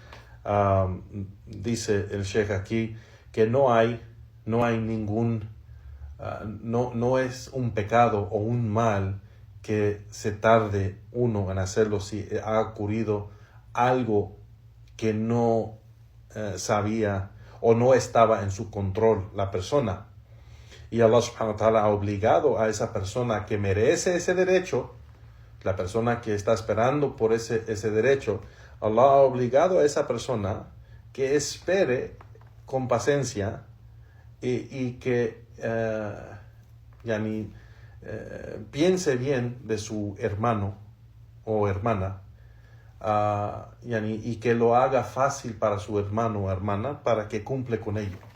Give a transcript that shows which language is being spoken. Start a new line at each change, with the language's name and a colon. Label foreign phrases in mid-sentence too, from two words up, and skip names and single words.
Spanish: Dice el Sheikh aquí que no hay ningún, no es un pecado o un mal que se tarde uno en hacerlo si ha ocurrido algo que no sabía o no estaba en su control la persona. Y Allah
Arabic: سبحانه وتعالى
Spanish: ha obligado a esa persona que merece ese derecho, la persona que está esperando por ese derecho, Allah ha obligado a esa persona que espere con paciencia y que piense bien de su hermano o hermana, y que lo haga fácil para su hermano o hermana para que cumple con ello.